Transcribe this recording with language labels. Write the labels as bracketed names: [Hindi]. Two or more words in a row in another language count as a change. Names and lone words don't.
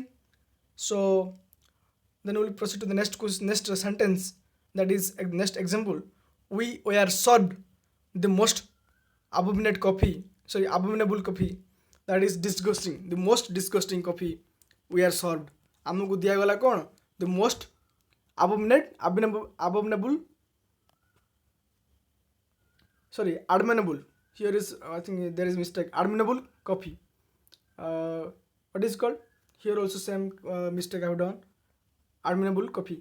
[English] So then we will proceed to the next sentence. That is next example. We were served the most abominable coffee. That is disgusting. The most disgusting coffee we are served. [Odia] ଆମକୁ ଦିଆଗଲା କଣ? [English] The most abominable. Admirable. Here is I think there is mistake. Admirable coffee. What is called? Here also same mistake I have done. Admirable coffee.